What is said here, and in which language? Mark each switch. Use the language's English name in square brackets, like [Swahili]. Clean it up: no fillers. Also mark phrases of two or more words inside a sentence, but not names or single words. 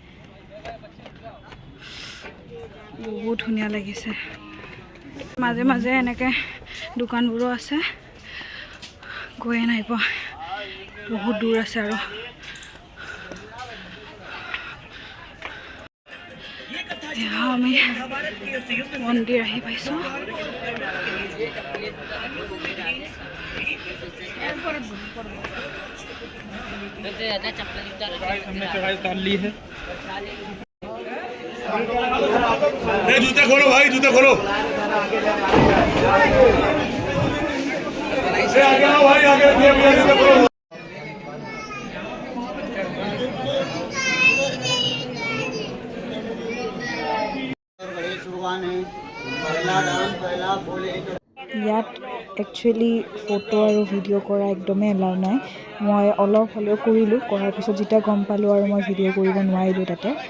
[Assamese] বহুত ধুনীয়া লাগিছে মাজে মাজে এনেকৈ দোকানবোৰো আছে গৈয়ে নাই পোৱা বহুত দূৰ আছে আৰু আমি মন্দিৰ আহি পাইছোঁ [Hindi] जूते खोलो भाई जूते खोलो आगे आओ भाई आगे जूते खोलो [Assamese] ইয়াত একচুৱেলি ফটো আৰু ভিডিঅ' কৰা একদমেই এলাউ নাই মই অলপ হ'লেও কৰিলোঁ কৰাৰ পিছত যেতিয়া গম পালোঁ আৰু মই ভিডিঅ' কৰিব নোৱাৰিলোঁ তাতে